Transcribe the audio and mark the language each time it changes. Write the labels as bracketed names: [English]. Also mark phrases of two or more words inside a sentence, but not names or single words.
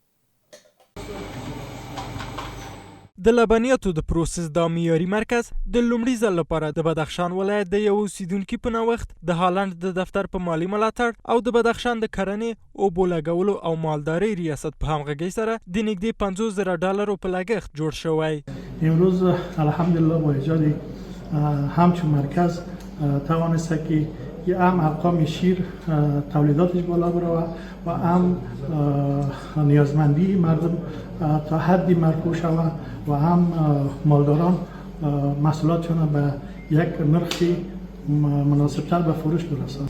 [Pashto] د لبنیاتو د پروسس دا معیاري مرکز د لومړي ځل لپاره د بدخشان ولایت د یو اوسیدونکي په نوښت د هالند د دفتر په مالي ملاتړ او د بدخشان د کرنې، اوبو لګولو او مالدارۍ ریاست په همغږۍ سره د نږدې 50,000 ډالرو په لګښت جوړ شوی. [Persian] امروز الحمدلله با ایجاد همچون مرکز توانسته که هم ارقام شیر تولیداتش بالا بره و هم نیازمندی مردم تا حدی مرفوع شود و هم مالداران محصولاتشون به یک نرخی مناسبتر به فروش برسند.